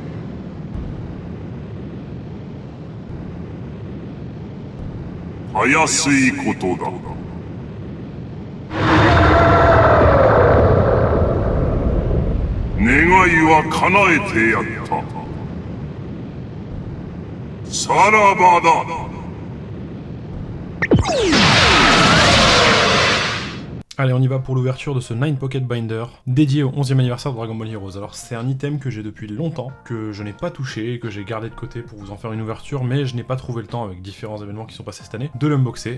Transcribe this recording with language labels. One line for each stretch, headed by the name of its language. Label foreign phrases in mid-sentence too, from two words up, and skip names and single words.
Japanese: たやすいことだ。願いは叶えてやった。さらばだ。
French: Allez, on y va pour l'ouverture de ce 9 Pocket Binder dédié au 11e anniversaire de Dragon Ball Heroes. Alors c'est un item que j'ai depuis longtemps, que je n'ai pas touché, que j'ai gardé de côté pour vous en faire une ouverture, mais je n'ai pas trouvé le temps avec différents événements qui sont passés cette année de l'unboxer.